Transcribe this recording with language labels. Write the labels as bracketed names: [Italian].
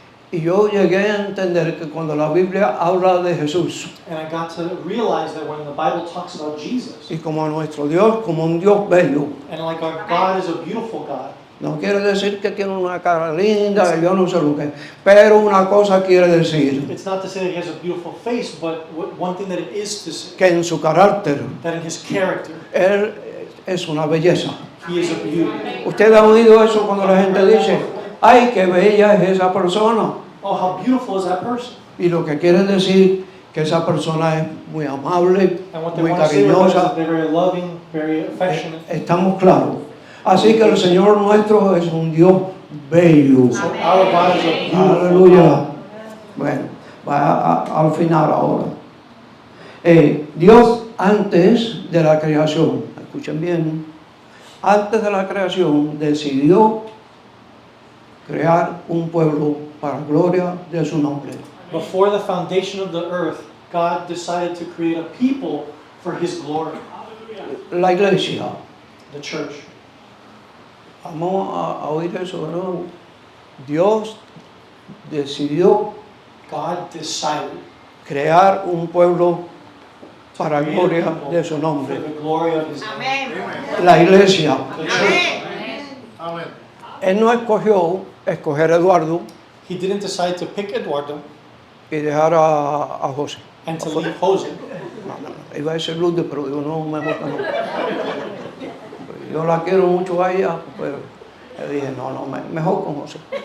[Spanish] Y yo llegué a entender que cuando la Biblia habla de Jesús, [English] And I got to realize that when the Bible talks about Jesus, [Spanish] y como a nuestro Dios, como un Dios bello, [English] and like our God is a beautiful God, [Spanish] No quiere decir que tiene una cara linda, yo no sé lo que es. Pero una cosa quiere decir, [English] It's not to say that he has a beautiful face, but one thing that it is to say, [Spanish] que en su carácter, [English] that in his character, [Spanish] él es una belleza. [English] he is a beauty. [Spanish] ¿Usted ha oído eso cuando la gente dice, ay, qué bella es esa persona? [English] Oh, how beautiful is that person? [Spanish] Y lo que quiere decir que esa persona es muy amable, [English] And what they [Spanish] muy [English] want to say with that is [Spanish] cariñosa. [English] that they're very loving, very affectionate. [Spanish] Estamos claros. Así que el Señor nuestro es un Dios bello. [English] So our God is a beautiful [Spanish] Aleluya. [English] God. [Spanish] Bueno, va al final ahora. Dios antes de la creación, escuchen bien, antes de la creación decidió crear un pueblo para gloria de su nombre. [English] Before the foundation of the earth, God decided to create a people for his glory, [Spanish] La iglesia. [English] the church. [Spanish] Vamos a oír eso de nuevo. Dios decidió [English] God decided [Spanish] crear un pueblo para [English] to create a [Spanish] gloria [English] people [Spanish] de su [English] for [Spanish] nombre. [English] the glory of his name. [Spanish] La iglesia. [English] The church. [Spanish] Amén. Él no escogió escoger a Eduardo [English] He didn't decide to pick Eduardo [Spanish] y dejar a José. [English] and to leave Jose. [Spanish] No. Iba a decir Lourdes, pero digo, no, mejor que no. Yo la quiero mucho a ella, pero le dije, no, mejor con José.